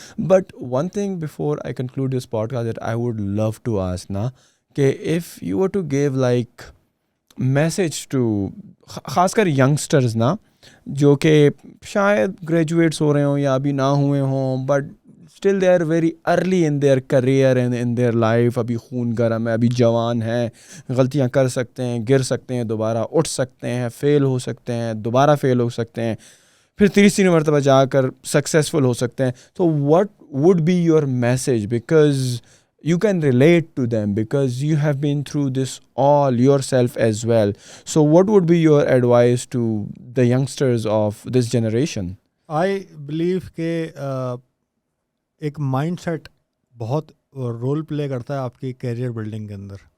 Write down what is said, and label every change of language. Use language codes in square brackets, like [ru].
[en] but one thing before I conclude this podcast that I would love to ask [ur] نا, کہ [en] if you were to give like message to [ur] خاص کر youngsters نا, جو کہ شاید گریجویٹس ہو رہے ہوں یا ابھی نہ ہوئے ہوں, [en] but still they are very early in their career and in their life, [ur] ابھی خون گرم ہے, ابھی جوان ہیں, غلطیاں کر سکتے ہیں, گر سکتے ہیں, دوبارہ اٹھ سکتے ہیں, فیل ہو سکتے ہیں, دوبارہ فیل ہو سکتے ہیں, پھر تیسری مرتبہ جا کر سکسیزفل ہو سکتے ہیں. [en] تو what would be your message, because you can relate to them because you have been through this all yourself as well. So what would be your advice to the youngsters of this generation? I believe [ur] کہ ایک mind set بہت role play کرتا ہے آپ کی career building کے اندر.